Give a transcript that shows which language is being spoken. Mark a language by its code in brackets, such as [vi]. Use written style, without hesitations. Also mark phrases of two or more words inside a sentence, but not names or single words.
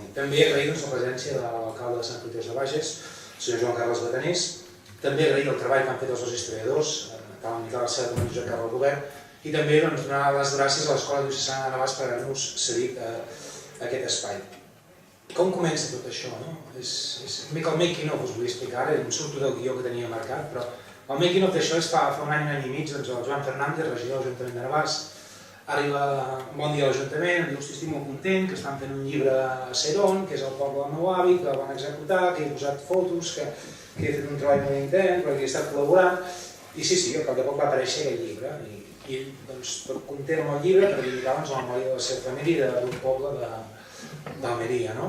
[ca] També agrair la presència de l'alcalde de Sant Fruitós de Bages, el senyor Joan Carles Batanés, també agrair el treball que han fet els dos historiadors, tant Miquel Arceda com el Josep Carles Robert, i també donar les gràcies a l'Escola Diocesana de Navàs per haver-nos cedit aquest espai. Com comença tot això? És una mica el making-of, us vull explicar, ara em surto del guió que tenia marcat, però el making-of d'això és fa un any i mig, el Joan Fernández, regidor de l'Ajuntament de Navàs, arriba un bon dia a l'Ajuntament, em diu, estic molt content, que estan fent un llibre a Serón, que és el poble del meu avi, que el van executar, que he posat fotos, que he fet un treball molt intens, perquè he estat col·laborant, i sí, al cap de poc va aparèixer aquest llibre, i ell tot content amb el llibre per dedicar la memòria de la seva família i d'un poble d'Almeria, no?